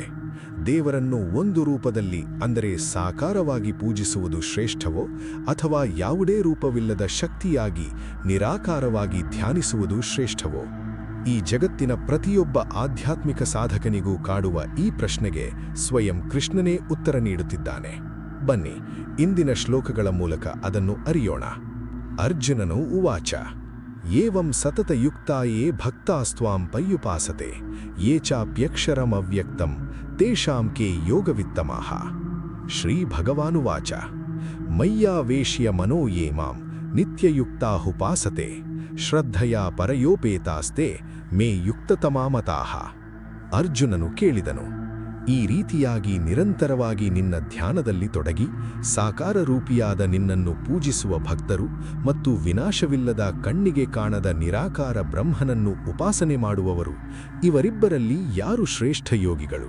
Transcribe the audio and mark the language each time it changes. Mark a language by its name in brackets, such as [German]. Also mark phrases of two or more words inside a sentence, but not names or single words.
[Kannada] ದೇವರನ್ನು ಒಂದು ರೂಪದಲ್ಲಿ ಅಂದರೆ ಸಾಕಾರವಾಗಿ ಪೂಜಿಸುವುದು ಶ್ರೇಷ್ಠವೋ ಅಥವಾ ಯಾವುದೇ ರೂಪವಿಲ್ಲದ ಶಕ್ತಿಯಾಗಿ ನಿರಾಕಾರವಾಗಿ ಧ್ಯಾನಿಸುವುದು ಶ್ರೇಷ್ಠವೋ? ಈ ಜಗತ್ತಿನ ಪ್ರತಿಯೊಬ್ಬ ಆಧ್ಯಾತ್ಮಿಕ ಸಾಧಕನಿಗೂ ಕಾಡುವ ಈ ಪ್ರಶ್ನೆಗೆ ಸ್ವಯಂ ಕೃಷ್ಣನೇ ಉತ್ತರ ನೀಡುತ್ತಿದ್ದಾನೆ. ಬನ್ನಿ, ಇಂದಿನ ಶ್ಲೋಕಗಳ ಮೂಲಕ ಅದನ್ನು ಅರಿಯೋಣ. [Sanskrit] ಅರ್ಜುನನು ಉವಾಚ: ಏವಂ ಸತತಯುಕ್ತಾಯೇ ಭಕ್ತಾಸ್ತ್ವಾಂ ಪರ್ಯುಪಾಸತೆ ಯೇ ಚಾಪ್ಯಕ್ಷರಮವ್ಯಕ್ತಂ ತೇಷಾಂ ಕೇ ಯೋಗವಿತ್ತಮಾಹ. ಶ್ರೀ ಭಗವಾನುವಾಚ: ಮಯ್ಯಾವೇಶ್ಯ ಮನೋ ಯೇ ಮಾಂ ನಿತ್ಯಯುಕ್ತಾಹುಪಾಸತೆ ಶ್ರದ್ಧಯಾ ಪರಯೋಪೇತಾಸ್ತೆ ಮೇ ಯುಕ್ತತಮಾಮತಾಃ. [Kannada] ಅರ್ಜುನನು ಕೇಳಿದನು, ಈ ರೀತಿಯಾಗಿ ನಿರಂತರವಾಗಿ ನಿನ್ನ ಧ್ಯಾನದಲ್ಲಿ ತೊಡಗಿ ಸಾಕಾರ ರೂಪಿಯಾದ ನಿನ್ನನ್ನು ಪೂಜಿಸುವ ಭಕ್ತರು ಮತ್ತು ವಿನಾಶವಿಲ್ಲದ ಕಣ್ಣಿಗೆ ಕಾಣದ ನಿರಾಕಾರ ಬ್ರಹ್ಮನನ್ನು ಉಪಾಸನೆ ಮಾಡುವವರು, ಇವರಿಬ್ಬರಲ್ಲಿ ಯಾರು ಶ್ರೇಷ್ಠ ಯೋಗಿಗಳು?